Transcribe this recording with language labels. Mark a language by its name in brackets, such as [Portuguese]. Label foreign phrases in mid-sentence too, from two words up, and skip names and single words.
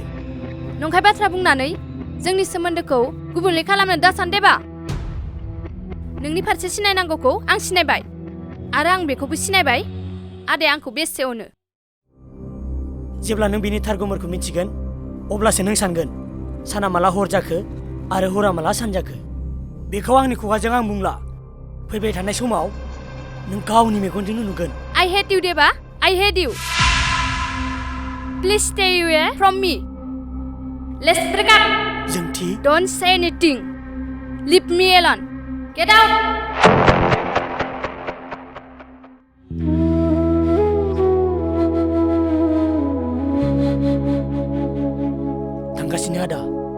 [Bodo] नंखाय बाथ्रा बुंनानै जोंनि सोमोन्दोखौ गुबुंले खालामनो दासान देबा नोंनि फारसे सिनायनांगौखौ आं सिनायबाय आरो आं बेखौबो सिनायबाय आदाया आंखौ बेसे अनो जेब्ला नों बिनि थार गुमुरखौ मिथिगोन अब्लासो नों सानगोन साना माला हर जाखो आरो हरा माला सान जाखो बेखौ आंनि खुगाजों आं बुंला फैबाय थानाय समाव नों गावनि मेगनजोंनो नुगोन [English] I hate you देबा I hate you Please stay away from me Let's break up [Bodo] जोंथि [English] Don't say anything Leave me alone Get out [Bodo] थांगासिनो आदा